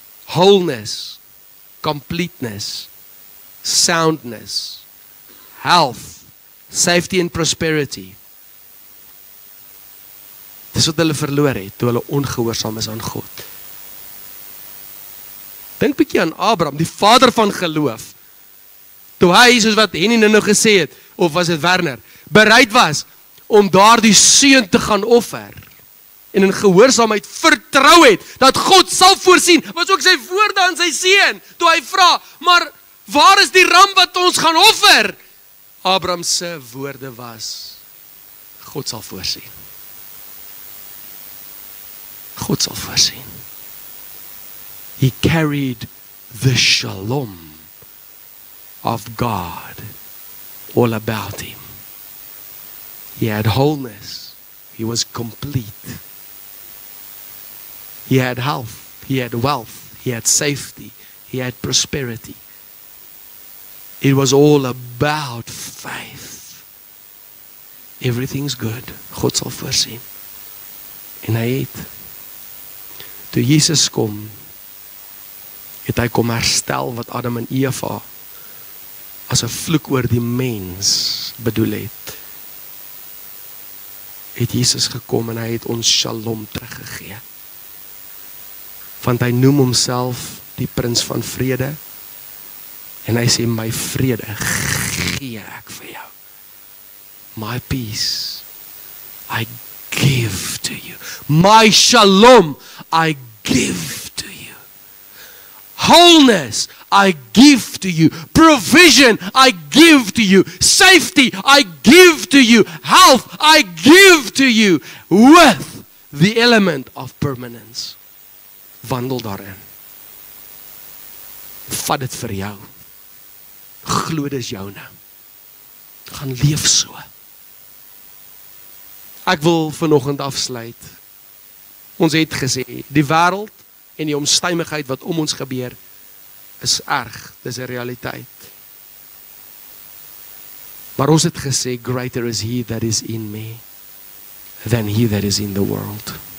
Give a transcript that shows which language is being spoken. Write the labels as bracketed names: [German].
[English] Wholeness, completeness, soundness, health, safety and prosperity. [Afrikaans] Dis wat hulle verloor het, toe hulle ongehoorsaam is aan God. Dink bietjie aan Abraham, die vader van geloof. Toe hy, soos wat Henny nou gesê het, of was dit Werner, bereid was om daardie seun te gaan offer, en in gehoorsaamheid vertrou het, dat God sal voorsien, was ook sy woorde aan sy seun, toe hy vra, maar waar is die ram wat ons gaan offer? Abraham se woorde was, God sal voorsien. God sal voorsien. [English] He carried the shalom of God all about him. He had wholeness. He was complete. He had health. He had wealth. He had safety. He had prosperity. It was all about faith. Everything's good. [Afrikaans] God sal voorsien. En hy het, toe Jesus kom, het hy kom herstel wat Adam en Eva as 'n vloek oor die mens bedoel het. Het Jesus gekom en hy het ons shalom teruggegee. Want hy noem homself die prins van vrede. En hy sê, my vrede gee ek vir jou. [English] My peace I give to you. My shalom I give to you. Wholeness I give to you. Provision, I give to you. Safety, I give to you. Health, I give to you. With the element of permanence. [Afrikaans] Wandel daarin. Vat dit vir jou. Glo dis joune. Gaan leef so. Ek wil vanoggend afsluit. Ons het gesê, die wêreld en die omstandigheid wat om ons gebeur, is erg, dis 'n realiteit. Maar ons het gesê, [English] greater is he that is in me, than he that is in the world.